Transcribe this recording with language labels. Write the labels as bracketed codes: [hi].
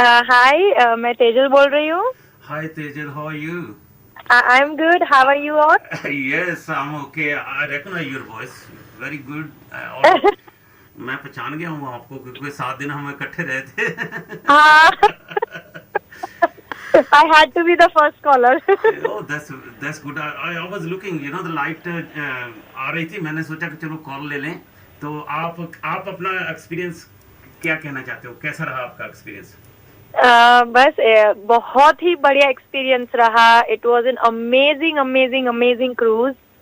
[hi] हाय, मैं तेजल बोल रही हूँ। [en] Hi Tejal, how are you? I'm good. How are you all? Yes, I'm okay. I recognize your voice. Very good. [hi] और मैं पहचान गया हूँ आपको क्योंकि 7 दिन हम इकट्ठे रहे थे. [en] I had to be the first caller. Oh, that's good. I was looking, the light [hi] आ रही थी. मैंने सोचा कि चलो कॉल ले लें. तो आप अपना एक्सपीरियंस क्या कहना चाहते हो? कैसा रहा आपका एक्सपीरियंस? बस बहुत ही बढ़िया एक्सपीरियंस रहा. [en] It was an amazing cruise.